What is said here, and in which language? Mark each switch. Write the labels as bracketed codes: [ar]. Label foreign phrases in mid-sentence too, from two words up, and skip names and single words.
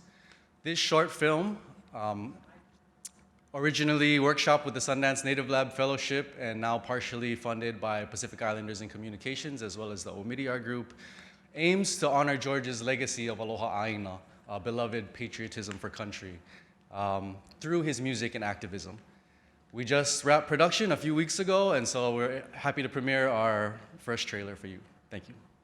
[en] This short film originally workshopped with the Sundance Native Lab Fellowship and now partially funded by Pacific Islanders in Communications as well as the Omidyar Group, aims to honor George's legacy of [haw] aloha ʻāina, [en] beloved patriotism for country, through his music and activism. We just wrapped production a few weeks ago, and so we're happy to premiere our first trailer for you. Thank you.